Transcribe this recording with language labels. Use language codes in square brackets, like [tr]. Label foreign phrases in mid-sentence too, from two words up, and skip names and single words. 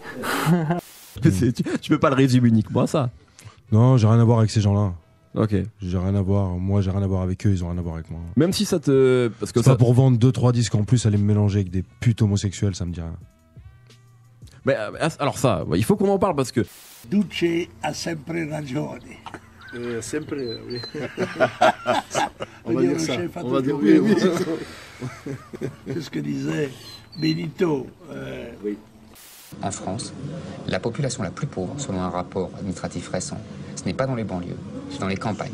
[fr] tu peux pas le résumer uniquement à ça. Non, j'ai rien à voir avec ces gens-là. Ok. J'ai rien à voir. Moi, j'ai rien à voir avec eux. Ils ont rien à voir avec moi. Même si ça te, parce que ça pour vendre 2-3 disques en plus, aller me mélanger avec des putes homosexuels, ça me dit rien. Mais alors ça, il faut qu'on en parle parce que. [it] Duce a sempre ragione. Sempre, [fr] oui. On va dire ça. On va dire oui. C'est ce que disait Benito. Oui. En France, la population la plus pauvre, selon un rapport administratif récent, ce n'est pas dans les banlieues, c'est dans les campagnes.